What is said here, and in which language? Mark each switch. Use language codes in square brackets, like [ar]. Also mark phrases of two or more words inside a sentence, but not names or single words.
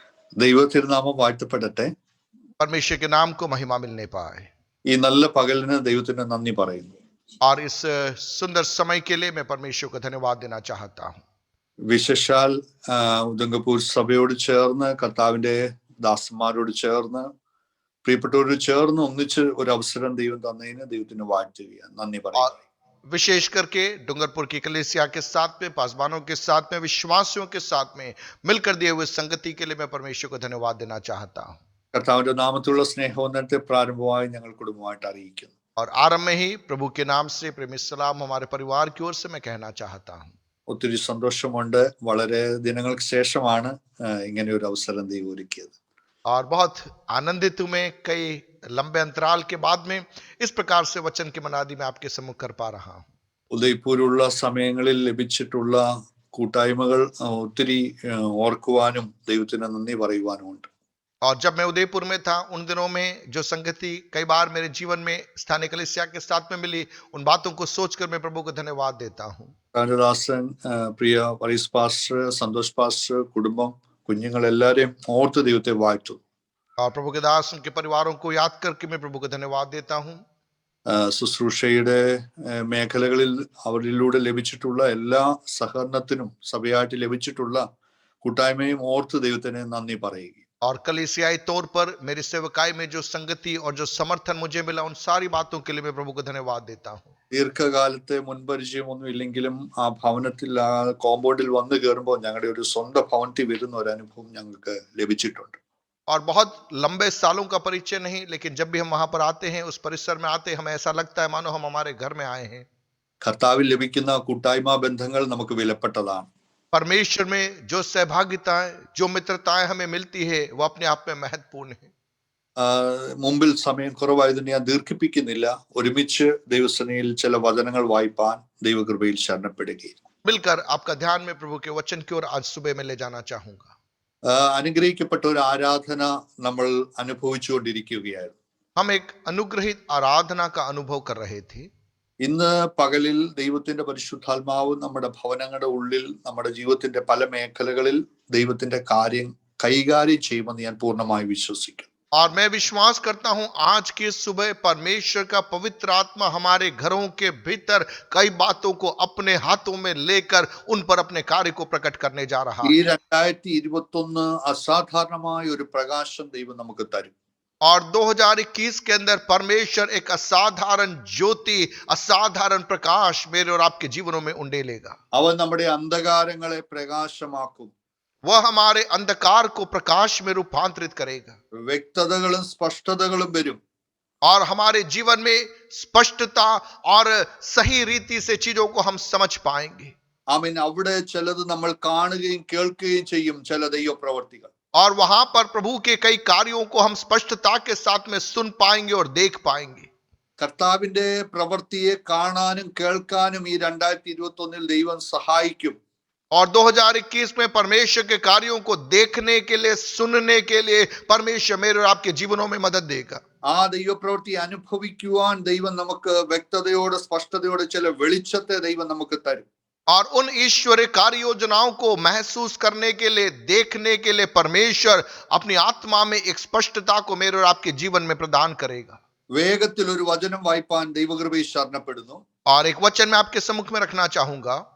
[ml] ദൈവത്തിരുനാമം വാഴ്ത്തപ്പെടട്ടെ. [hi] परमेश्वर के नाम को महिमा मिलने पाए। [ml] ഈ നല്ല പകലിന് ദൈവത്തിന് നന്ദി പറയുന്നു. [hi] और इस सुंदर समय के लिए मैं परमेश्वर को धन्यवाद देना चाहता हूँ। [ml] വിശേഷാൽ ഉദംഗപൂർ സഭയോട് ചേർന്ന് കർത്താവിന്റെ ദാസന്മാരോട് ചേർന്ന് പ്രിയപ്പെട്ടവരോട് ചേർന്ന് ഒന്നിച്ച് ഒരു അവസരം ദൈവം തന്നതിന് ദൈവത്തിന് വാഴ്ത്തുകയാണ്, നന്ദി പറയുക. [hi] विशेष करके डूंगरपुर की कलीसिया के साथ में, पासवानों के साथ में, विश्वासियों के साथ में मिलकर दिए हुए संगति के लिए मैं परमेश्वर को धन्यवाद देना चाहता हूँ। [ml] കർത്താവിന്റെ നാമത്തിലുള്ള സ്നേഹവന്ദനത്തെ പ്രാരംഭമായി ഞങ്ങൾ കുടുംബമായിട്ട് അറിയിക്കുന്നു. [hi] और आरंभ में ही प्रभु के नाम से प्रेमी सलाम हमारे परिवार की ओर से मैं कहना चाहता हूँ। [ml] ഒത്തിരി സന്തോഷമുണ്ട്. വളരെ ദിനങ്ങൾക്ക് ശേഷമാണ് ഇങ്ങനെ ഒരു അവസരം ദൈവം ഒരുക്കിയത്. [hi] और बहुत आनंदित हूं मैं, कई लंबे अंतराल के बाद में इस प्रकार से वचन की मनादी में आपके सम्मुख कर पा रहा हूं। [ml] ഉദയ്പൂരുള്ള സമയങ്ങളിൽ ലഭിച്ചിട്ടുള്ള കൂട്ടായ്മകൾ ഒത്തിരി ഓർക്കുവാനും ദൈവത്തിന് നന്ദി പറയുവാനുമുണ്ട്. [hi] और जब मैं उदयपुर में था उन दिनों में जो संगति कई बार मेरे जीवन में स्थानीय कलीसिया के साथ में मिली, उन बातों को सोचकर मैं प्रभु को धन्यवाद देता हूँ। [ml] ദാസൻ, പ്രിയ പരീസ് പാസ്റ്റർ, സന്തോഷ് പാസ്റ്റർ, കുടുംബം, കുഞ്ഞുങ്ങൾ എല്ലാരെയും ഓർത്ത് ദൈവത്തെ വാഴ്ത്തു. [hi] और प्रभु के दास उनके परिवारों को याद करके मैं प्रभु को धन्यवाद देता हूँ। [ml] ശുശ്രൂഷയുടെ മേഖലകളിൽ അവരിലൂടെ ലഭിച്ചിട്ടുള്ള എല്ലാ സഹകരണത്തിനും സഭയായിട്ട് ലഭിച്ചിട്ടുള്ള കൂട്ടായ്മയും ഓർത്ത് ദൈവത്തിന് നന്ദി പറയുക. [hi] और कलीसियाई तौर पर मेरी सेवकाई में जो संगति और जो समर्थन मुझे मिला, उन सारी बातों के लिए मैं प्रभु को धन्यवाद देता हूँ। [ml] ദീർഘകാലത്തെ മുൻപരിചയമൊന്നും ഇല്ലെങ്കിലും ആ ഭവനത്തിൽ, ആ കോമ്പൗണ്ടിൽ വന്നു കയറുമ്പോൾ ഞങ്ങളുടെ ഒരു സ്വന്തം ഭവനത്തിൽ വരുന്ന ഒരു അനുഭവം ഞങ്ങൾക്ക് ലഭിച്ചിട്ടുണ്ട്. [hi] और बहुत लंबे सालों का परिचय नहीं, लेकिन जब भी हम वहां पर आते हैं, उस परिसर में आते हैं, हमें ऐसा लगता है मानो हम हमारे घर में आए हैं। [ml] കർത്താവിൽ ലഭിക്കുന്ന കൂട്ടായ്മ ബന്ധങ്ങൾ നമുക്ക് വിലപ്പെട്ടതാണ്. [hi] परमेश्वर में जो सहभागिताएं, जो मित्रताएं हमें मिलती है, वो अपने आप में महत्वपूर्ण है। [ml] മുമ്പിൽ സമയം കുറവായതിന് ഞാൻ ദീർഘിപ്പിക്കുന്നില്ല. ഒരുമിച്ച് ദൈവസേനയിൽ ചില വചനങ്ങൾ വായിപ്പാൻ ദൈവകൃപയിൽ ശരണപ്പെടുകയും [hi] मिलकर आपका ध्यान में प्रभु के वचन की ओर आज सुबह में ले जाना चाहूंगा। [ml] അനുഗ്രഹിക്കപ്പെട്ട ഒരു ആരാധന നമ്മൾ അനുഭവിച്ചുകൊണ്ടിരിക്കുകയായിരുന്നു. [hi] हम एक अनुग्रहित आराधना का अनुभव कर रहे थे। [ml] ഇന്ന് പകലിൽ ദൈവത്തിന്റെ പരിശുദ്ധാത്മാവ് നമ്മുടെ ഭവനങ്ങളുടെ ഉള്ളിൽ, നമ്മുടെ ജീവിതത്തിന്റെ പല മേഖലകളിൽ ദൈവത്തിന്റെ കാര്യം കൈകാര്യം ചെയ്യുമെന്ന് ഞാൻ പൂർണ്ണമായി വിശ്വസിക്കുന്നു. [hi] और मैं विश्वास करता हूं आज की सुबह परमेश्वर का पवित्र आत्मा हमारे घरों के भीतर कई बातों को अपने हाथों में लेकर उन पर अपने कार्य को प्रकट करने जा रहा है। [ml] ഈ 2021 അസാധാരണമായ ഒരു പ്രകാശം ദൈവം നമുക്ക് തരും. [hi] और 2021 के अंदर परमेश्वर एक असाधारण ज्योति, असाधारण प्रकाश मेरे और आपके जीवनों में उंडेलेगा। [ml] അവൻ നമ്മുടെ അന്ധകാരങ്ങളെ പ്രകാശമാക്കും. [hi] वह हमारे अंधकार को प्रकाश में रूपांतरित करेगा। [ml] വ്യക്തതകളും സ്പഷ്ടതകളും വരും. [hi] और हमारे जीवन में स्पष्टता और सही रीति से चीजों को हम समझ पाएंगे। [ml] ആമേൻ. അവിടെ ചിലത് നമ്മൾ കാണുകയും കേൾക്കുകയും ചെയ്യും, ചില ദൈവപ്രവർത്തികൾ. [hi] और वहां पर प्रभु के कई कार्यों को हम स्पष्टता के साथ में सुन पाएंगे और देख पाएंगे। [ml] കർത്താവിന്റെ പ്രവൃത്തിയെ കാണാനും കേൾക്കാനും ഈ 2021 ദൈവം സഹായിക്കും. [hi] और 2021 में परमेश्वर के कार्यों को देखने के लिए, सुनने के लिए परमेश्वर मेरे और आपके जीवनों में मदद देगा। [ml] ആ ദൈവപ്രവൃത്തി അനുഭവിക്കുവാൻ ദൈവം നമുക്ക് വ്യക്തതയോടെ സ്പഷ്ടതയോടെ ചില വെളിച്ചത്തെ ദൈവം നമുക്ക് തരും. [hi] और उन ईश्वरीय कार्य योजनाओं को महसूस करने के लिए, देखने के लिए परमेश्वर अपनी आत्मा में एक स्पष्टता को मेरे और आपके जीवन में प्रदान करेगा। [ml] വേഗത്തിൽ ഒരു വചനം വായിപ്പാൻ ദൈവകൃപയിൽ ശരണപ്പെടുന്നു. [hi] और एक वचन मैं आपके सम्मुख में रखना चाहूंगा।